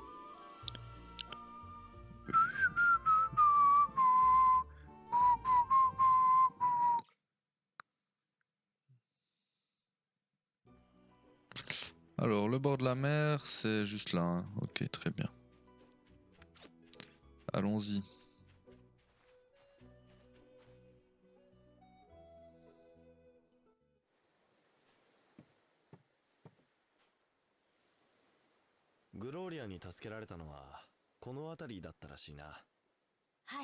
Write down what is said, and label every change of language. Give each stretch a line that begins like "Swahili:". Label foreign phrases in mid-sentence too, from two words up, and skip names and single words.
French: Alors, le bord de la mer, c'est juste là. Hein. Ok, très bien. Allons-y.
Japanese: Gloria に助けられたのはこの辺りだったらしいな。はい。